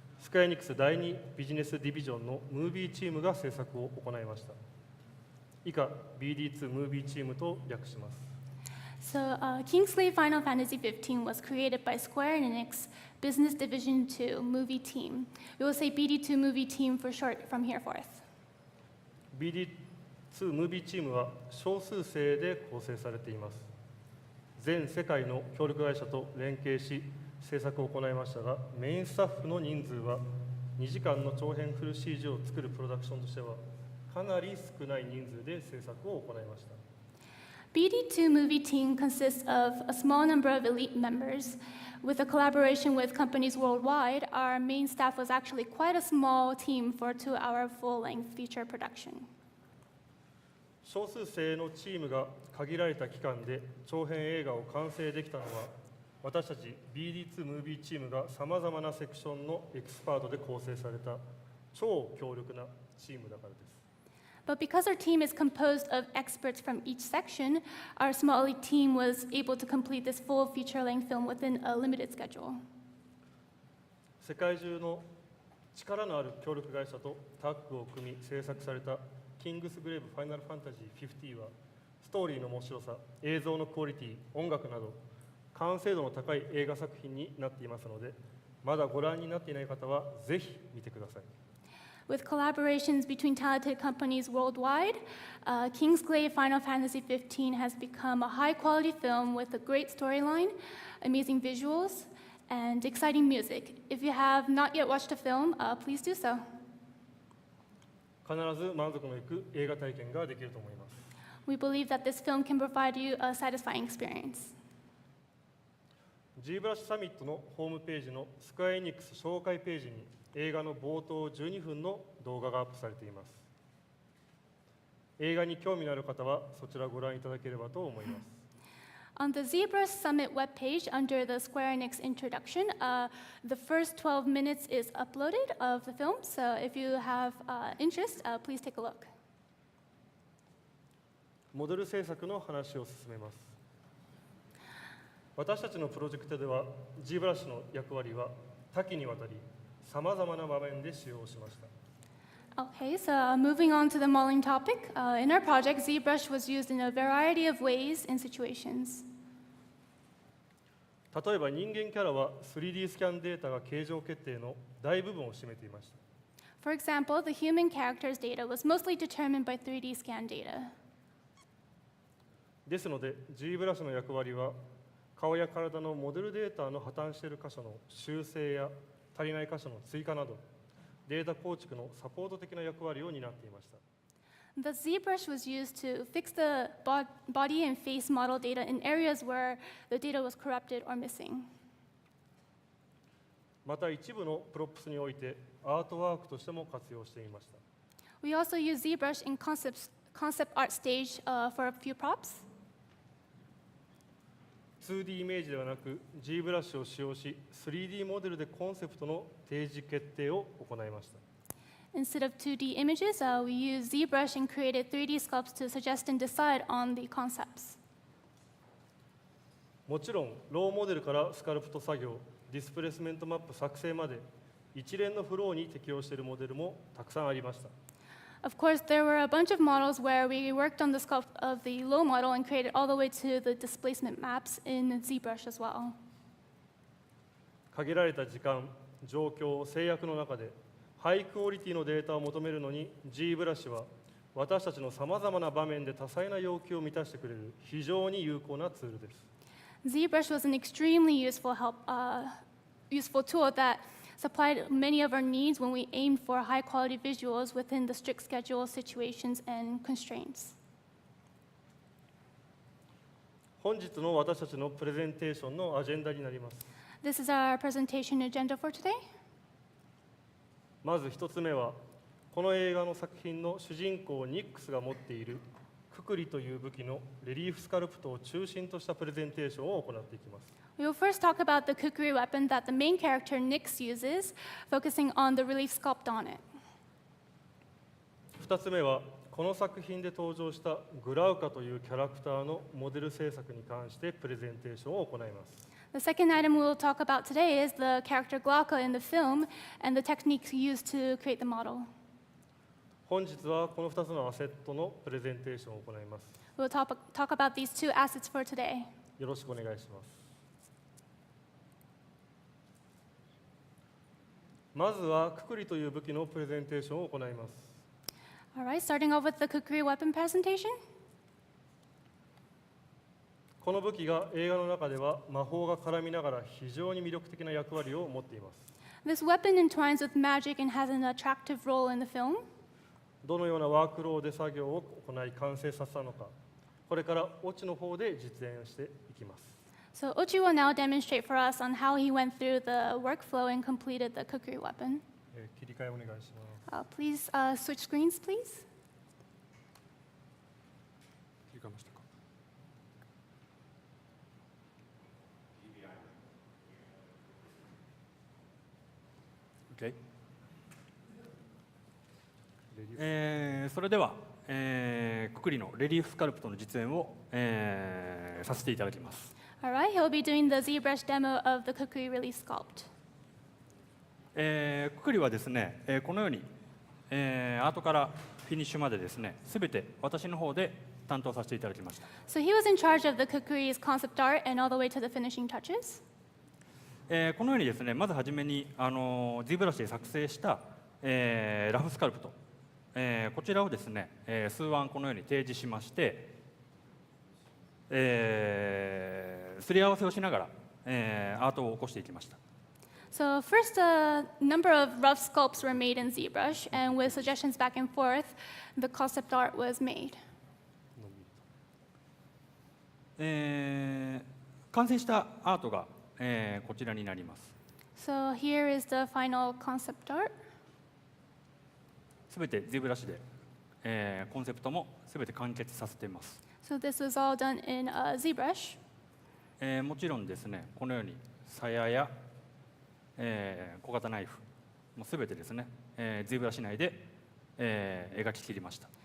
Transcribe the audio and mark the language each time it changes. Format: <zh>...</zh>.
<ja>クエアエニックス第2ビジネスディビジョンのムービーチームが制作を行いました。以下 BD2 ムービーチームと略します。</ja> <en>So, Kingsley Final Fantasy 15 was created by Square Enix Business Division 2 Movie Team. We will say BD2 Movie Team for short from here forth.</en> <ja>BD2 ムービーチームは少数生で構成されています。全世界の協力会社と連携し制作を行いましたが、メインスタッフの人数は2時間の長編フル CG を作るプロダクションとしてはかなり少ない人数で制作を行いました。</ja> <en>BD2 Movie Team consists of a small number of elite members. With a collaboration with companies worldwide, our main staff was actually quite a small team for a 2-hour full-length feature production.</en> <ja>少数生のチームが限られた期間で長編映画を完成できたのは、私たち BD2 ムービーチームがさまざまなセクションのエキスパートで構成された超強力なチームだからです。</ja> <en>But because our team is composed of experts from each section, our small elite team was able to complete this full feature-length film within a limited schedule.</en> <ja>世界中の力のある協力会社とタッグを組み制作されたキングスグレーブファイナルファンタジー50は、ストーリーの面白さ、映像のクオリティ、音楽など完成度の高い映画作品になっていますので、まだご覧になっていない方はぜひ見てください。</ja> <en>With collaborations between talented companies worldwide, Kingsglaive Final Fantasy 15 has become a high-quality film with a great storyline, amazing visuals, and exciting music. If you have not yet watched the film, please do so.</en> <ja>必ず満足のいく映画体験ができると思います。</ja> <en>We believe that this film can provide you a satisfying experience.</en> <ja>ZBrush サミットのホームページのスクエアエニックス紹介ページに映画の冒頭12分の動画がアップされています。映画に興味のある方はそちらをご覧いただければと思います。</ja> <en>On the ZBrush Summit webpage, under the Square Enix introduction, the first 12 minutes is uploaded of the film, so if you have interest, please take a look.</en> <ja>モデル制作の話を進めます。私たちのプロジェクトでは ZBrush の役割は多岐にわたりさまざまな場面で使用しました。</ja> <en>Okay, so moving on to the modeling topic. In our project, ZBrush was used in a variety of ways and situations.</en> <ja>例えば人間キャラは 3D スキャンデータが形状決定の大部分を占めていました。</ja> <en>For example, the human character's data was mostly determined by 3D scan data.</en> <ja>ですので ZBrush の役割は顔や体のモデルデータの破綻している箇所の修正や足りない箇所の追加などデータ構築のサポート的な役割を担っていました。</ja> <en>The ZBrush was used to fix the body and face model data in areas where the data was corrupted or missing.</en> <ja>また一部のプロップスにおいてアートワークとしても活用していました。</ja> <en>We also use ZBrush in concept art stage for a few props.</en> <ja>2D イメージではなく ZBrush を使用し 3D モデルでコンセプトの提示決定を行いました。</ja> <en>Instead of 2D images, we use ZBrush and created 3D sculpts to suggest and decide on the concepts.</en> <ja>もちろんローモデルからスカルプト作業、ディスプレイスメントマップ作成まで一連のフローに適用しているモデルもたくさんありました。</ja> <en>Of course, there were a bunch of models where we worked on the sculpt of the low model and created all the way to the displacement maps in ZBrush as well.</en> <ja>限られた時間、状況、制約の中でハイクオリティのデータを求めるのに ZBrush は私たちのさまざまな場面で多彩な要求を満たしてくれる非常に有効なツールです。</ja> <en>ZBrush was an extremely useful tool that supplied many of our needs when we aimed for high-quality visuals within the strict schedule, situations, and constraints.</en> <ja>本日の私たちのプレゼンテーションのアジェンダになります。</ja> <en>This is our presentation agenda for today.</en> <ja>まず一つ目は、この映画の作品の主人公ニックスが持っているくくりという武器のレリーフスカルプトを中心としたプレゼンテーションを行っていきます。</ja> <en>We will first talk about the kukri weapon that the main character Nyx uses, focusing on the relief sculpt on it.</en> <ja>2つ目は、この作品で登場したグラウカというキャラクターのモデル制作に関してプレゼンテーションを行います。</ja> <en>The second item we'll talk about today is the character Glauca in the film and the techniques used to create the model.</en> <ja>本日はこの2つのアセットのプレゼンテーションを行います。</ja> <en>We'll talk about these two assets for today.</en> <ja>よろしくお願いします。まずはくくりという武器のプレゼンテーションを行います。</ja> <en>All right, starting off with the kukri weapon presentation.</en> <ja>この武器が映画の中では魔法が絡みながら非常に魅力的な役割を持っています。</ja> <en>This weapon entwines with magic and has an attractive role in the film.</en> <ja>どのようなワークローで作業を行い完成させたのか、これからオチの方で実演していきます。</ja> <en>So Ochi will now demonstrate for us on how he went through the workflow and completed the kukri weapon.</en> <ja>切り替えお願いします。</ja> <en>Please switch screens, please.</en> <ja>切り替えましたか。</ja> <en>Okay.</en> <ja>それでは、くくりのレリーフスカルプトの実演を、させていただきます。</ja> <en>All right, he'll be doing the ZBrush demo of the kukri relief sculpt.</en> <ja>くくりはですね、このように、アートからフィニッシュまでですね、すべて私の方で担当させていただきました。</ja> <en>So he was in charge of the kukri's concept art and all the way to the finishing touches.</en> <ja>このようにですね、まずはじめにZBrushで作成した、ラフスカルプト、こちらをですね、数案このように提示しまして、すり合わせをしながら、アートを起こしていきました。</ja> <en>So first, a number of rough sculpts were made in ZBrush, and with suggestions back and forth, the concept art was made.</en> <ja>完成したアートが、こちらになります。</ja> <en>So here is the final concept art.</en> <ja>すべて ZBrush で、コンセプトもすべて完結させています。</ja> <en>So this was all done in ZBrush.</en> <ja>もちろんですね、このように鞘や、小型ナイフもすべてですね、ZBrush 内で、描き切りました。</ja>